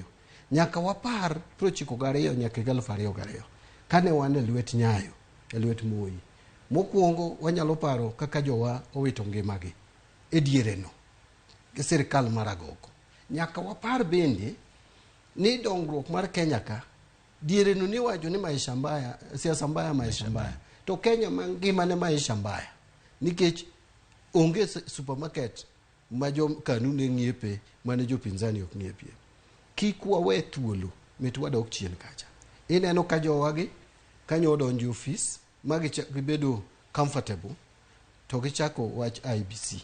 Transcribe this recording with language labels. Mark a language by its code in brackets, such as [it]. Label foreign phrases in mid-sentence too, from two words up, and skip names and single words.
[luo] Nyaka wapar 92 nyaka 2002 kane wan e lwet Nyayo, e lwet Moi. Mokwongo wanyalo paro kaka jowa owito ngimagi e diere no gi sirkal mar agoko. Nyaka wapar bende ni dongruok mar Kenya ka diere no ni wacho ni [sw] maisha mbaya, siasa mbaya, maisha mbaya. [luo] To Kenya mangima ne [sw] maisha mbaya [luo] nikech onge supermarket ma jo kanuni ng'iepe mane jo pinzani ok ng'iepie. Kik wawe thuolo, mit wadok chien kacha. Ineno ka jowagi kanyo donjo office magi gibedo comfortable to gichako wach IBC.